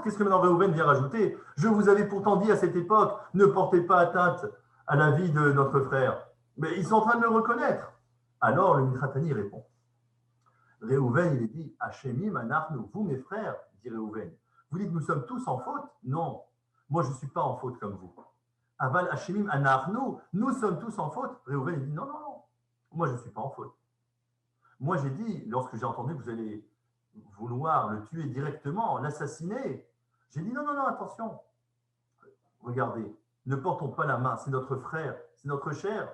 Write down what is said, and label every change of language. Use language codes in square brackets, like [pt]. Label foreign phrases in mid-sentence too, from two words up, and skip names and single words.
[fr] Qu'est-ce que maintenant Réhouven vient rajouter? Je vous avais pourtant dit à cette époque, ne portez pas atteinte à la vie de notre frère. Mais ils sont en train de le reconnaître. Alors le Mitratani répond. Réhouven, il dit, [he] אשמים אנחנו, [fr] vous mes frères, dit Réhouven, vous dites nous sommes tous en faute? Non, moi je ne suis pas en faute comme vous. [he] אבל אשמים אנחנו, [fr] nous sommes tous en faute. Réhouven, il dit non, moi je ne suis pas en faute. Moi j'ai dit, lorsque j'ai entendu que vous allez vouloir le tuer directement, l'assassiner, j'ai dit non, attention. Regardez, ne portons pas la main, c'est notre frère, c'est notre chair.